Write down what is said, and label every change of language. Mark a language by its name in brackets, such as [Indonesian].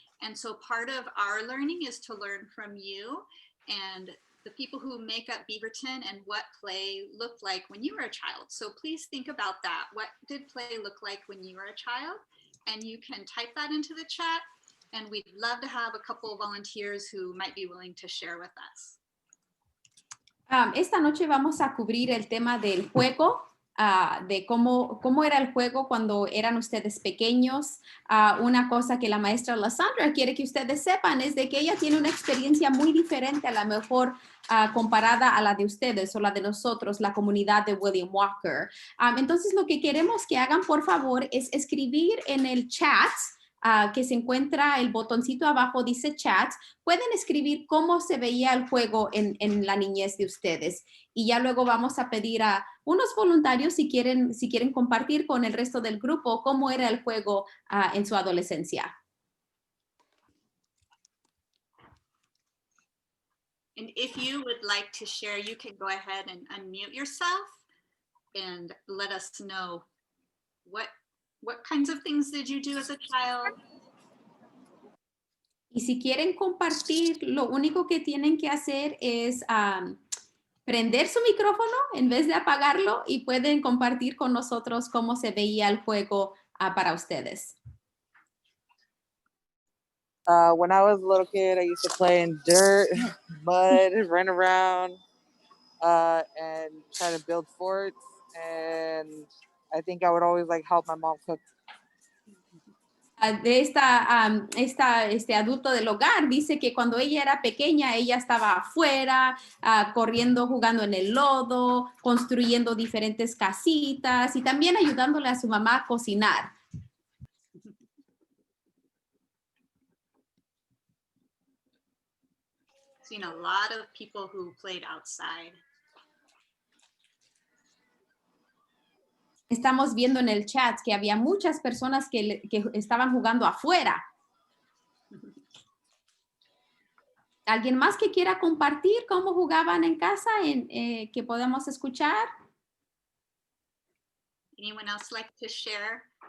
[English] And so part of our learning is to learn from you and the people who make up Beaverton and what play looked like when you were a child. So please think about that. What did play look like when you were a child? And you can type that into the chat. And we'd love to have a couple of volunteers who might be willing to share with us. [Spanish] Esta noche vamos a cubrir el tema del juego, de cómo era el juego cuando eran ustedes pequeños. Una cosa que la maestra Lysandra quiere que ustedes sepan es de que ella tiene una experiencia muy diferente, a lo mejor comparada a la de ustedes o la de nosotros, la comunidad de William Walker. Entonces, lo que queremos que hagan, por favor, es escribir en el chat, que se encuentra el botoncito abajo, dice chat. Pueden escribir cómo se veía el juego en la niñez de ustedes. Y ya luego vamos a pedir a unos voluntarios si quieren compartir con el resto del grupo cómo era el juego en su adolescencia. [English] And if you would like to share, you can go ahead and unmute yourself and let us know what kinds of things did you do as a child? [Spanish] Y si quieren compartir, lo único que tienen que hacer es prender su micrófono en vez de apagarlo y pueden compartir con nosotros cómo se veía el juego para ustedes. [English] When I was a little kid, I used to play in dirt, mud, run around, and try to build forts. And I think I would always help my mom cook. [Spanish] De este adulto del hogar dice que cuando ella era pequeña, ella estaba afuera, corriendo, jugando en el lodo, construyendo diferentes casitas y también ayudándole a su mamá a cocinar. [English] Seen a lot of people who played outside. [Spanish] Estamos viendo en el chat que había muchas personas que estaban jugando afuera. ¿Alguien más que quiera compartir cómo jugaban en casa que podamos escuchar? [English] Anyone else like to share?